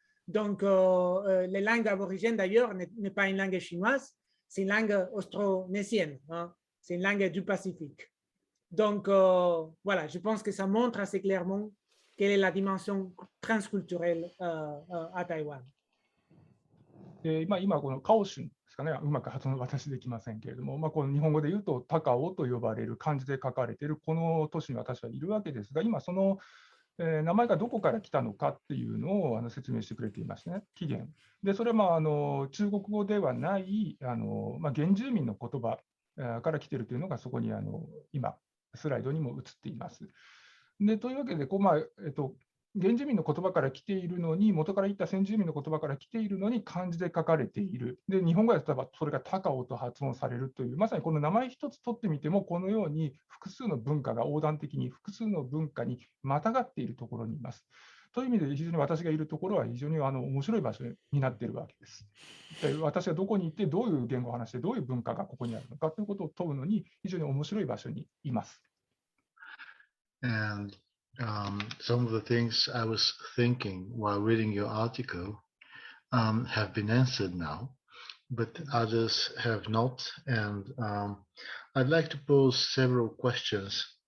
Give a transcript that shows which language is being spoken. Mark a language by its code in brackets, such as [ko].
[fr] Donc, les langues aborigènes, d'ailleurs, n'est pas une langue chinoise, c'est une langue austronésienne, hein? C'est une langue du Pacifique. Donc, voilà, je pense que ça montre assez clairement quelle est la dimension transculturelle à Taïwan. [ja] 今このカオシュンですかね、うまく発音私できませんけれども、この日本語で言うと高尾と呼ばれる漢字で書かれているこの都市に私はいるわけですが、今その名前がどこから来たのかっていうのを説明してくれていますね、起源。で、それは中国語ではない原住民の言葉から来ているというのがそこに今、スライドにも映っています。でというわけで原住民の言葉から来ているのに、元から言った先住民の言葉から来ているのに漢字で書かれている。で、日本語で例えばそれが高尾と発音されるという、まさにこの名前一つ取ってみても、このように複数の文化が横断的に複数の文化にまたがっているところにいます。という意味で、非常に私がいるところは非常に面白い場所になっているわけです。で私がどこに行って、どういう言語を話して、どういう文化がここにあるのかということを問うのに、非常に面白い場所にいます。 [en] And some of the things I was thinking while reading your article have been answered now, but others have not. And I'd like to pose several questions.